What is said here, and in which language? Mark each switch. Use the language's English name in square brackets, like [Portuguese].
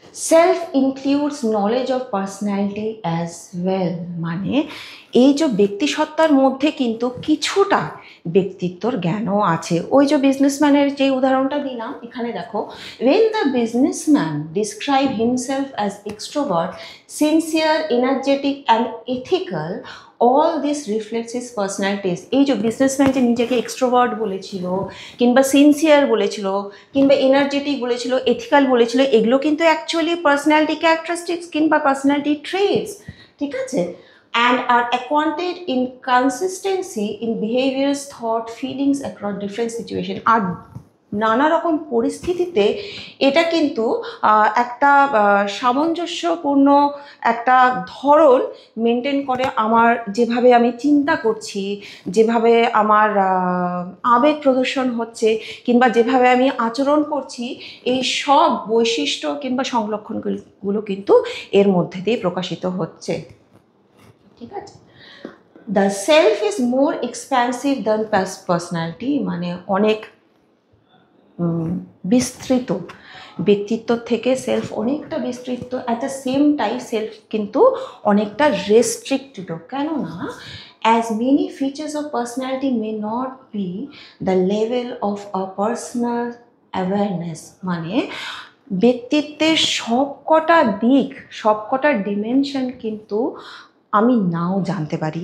[English] self includes knowledge of personality as well, [Bangla] মানে এই যে ব্যক্তিসত্তার মধ্যে কিন্তু কিছুটা ব্যক্তিত্বর জ্ঞানও আছে। ওই যে বিজনেসম্যানের যে উদাহরণটা দিলাম, এখানে দেখো, [English] when the businessman describe himself as extrovert, sincere, energetic and ethical, all this reflects his personalities. [Bangla] এই যে বিজনেসম্যান যে নিজেকে এক্সট্রোভার্ট বলেছিল, কিংবা সিনসিয়ার বলেছিল, কিংবা এনার্জেটিক বলেছিল, এথিক্যাল বলেছিল, এগুলো কিন্তু অ্যাকচুয়ালি পার্সোনালিটি ক্যারেক্টারিস্টিক্স কিংবা পার্সোনালিটি ট্রেটস। ঠিক আছে, [English] and are acquainted in consistency in behaviors, thought, feelings across different situations. [Bangla] আর নানা রকম পরিস্থিতিতে এটা কিন্তু একটা সামঞ্জস্যপূর্ণ একটা ধরন মেনটেন করে। আমার যেভাবে আমি চিন্তা করছি, যেভাবে আমার আবেগ প্রদর্শন হচ্ছে, কিংবা যেভাবে আমি আচরণ করছি, এই সব বৈশিষ্ট্য কিংবা সংলক্ষণগুলো কিন্তু এর মধ্যে দিয়ে প্রকাশিত হচ্ছে। ঠিক আছে। [English] the self is more expansive than personality, [Bangla] মানে অনেক বিস্তৃত, ব্যক্তিত্ব থেকে সেলফ অনেকটা বিস্তৃত। [English] at the same time [Bangla] self কিন্তু অনেকটা রেস্ট্রিক্টেড। [English] কেননা as many features of personality may not be the level of a personal awareness, [Bangla] মানে ব্যক্তিত্বের সবকটা দিক, সবকটা ডিমেনশন কিন্তু আমি নাও জানতে পারি।